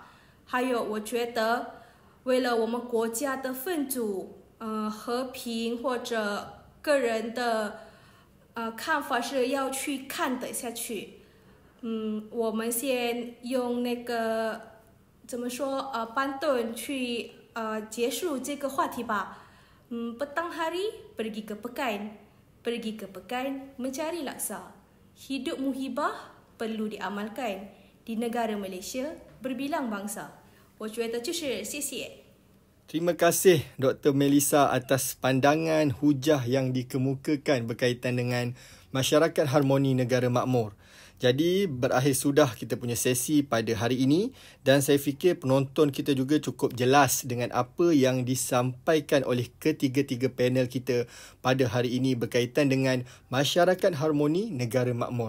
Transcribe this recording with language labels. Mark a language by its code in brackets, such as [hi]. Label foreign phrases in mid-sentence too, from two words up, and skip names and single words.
[zh] 还有，我觉得为了我们国家的分组和平或者个人的看法是要去看得下去。我们先用那个怎么说pantun去结束这个话题吧。 [ms] petang hari pergi ke pekan mencari laksa. Hidup muhibah perlu diamalkan. Di negara Malaysia berbilang bangsa. [zh] 我觉得就是谢谢。 [ms] Terima kasih Dr. Melissa atas pandangan hujah yang dikemukakan berkaitan dengan masyarakat harmoni negara makmur. Jadi berakhir sudah kita punya sesi pada hari ini dan saya fikir penonton kita juga cukup jelas dengan apa yang disampaikan oleh ketiga-tiga panel kita pada hari ini berkaitan dengan masyarakat harmoni negara makmur.